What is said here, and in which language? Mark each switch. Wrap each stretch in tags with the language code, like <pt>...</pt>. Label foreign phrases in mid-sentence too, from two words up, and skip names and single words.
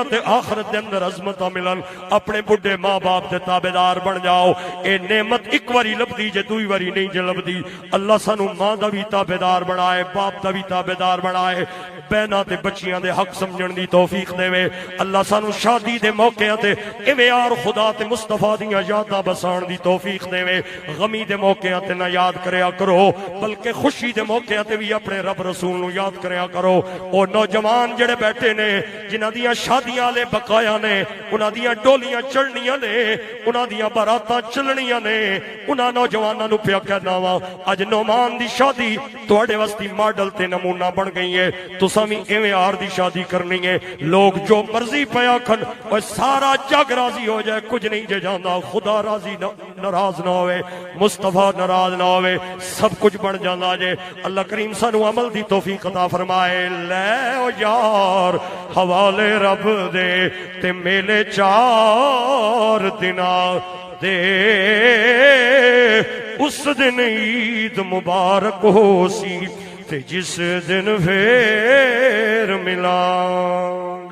<pa>تے آخرت دے اندر عظمتہ ملن اپنے بڑھے ماں باپ دے تابدار بن جاؤ اے نعمت 1 واری لب دی جے 2 واری نہیں جے لب دی اللہ سانو ماں دا بھی تابدار بنائے باپ دا بھی تابدار بنائے بہنا تے بچیاں دے حق سمجھن دی توفیق دے وے اللہ سانو شادی دے موقع تے ایویں یار خدا تے مصطفیٰ دیاں یاداں بسان دی توفیق دے وے غمی دے موقع تے نہ یاد کریا کرو بلکہ خوشی دے موقع تے بھی اپنے رب رسول نو یاد کریا کرو او نوجوان جڑے بیٹھے نے جنہاں دیاں شادیاں لے بقایا نے انہاں دیاں ڈولیاں چڑھنیاں نے انہاں دیاں براتاں چلنیاں نے انہاں نوجواناں نو پیا کہنا وا اج نعمان دی شادی تواڈے واسطے ماڈل تے نمونہ بن گئی ہے تساں وی ایویں یار دی شادی کرنی ہے لوگ جو مرضی پیا کھن اور سارا جگ راضی ہو جائے کچھ نہیں جے جاندا خدا راضی ناراض نہ ہوئے مصطفیٰ ناراض نہ ہوئے سب کچھ بن جاندا جے اللہ کریم سانو عمل دی توفیق عطا فرمائے لے او یار حوالے رب دے تے میلے 4 دناں دے اس دن عید مبارک ہو سی تے جس دن پھر ملا</pa>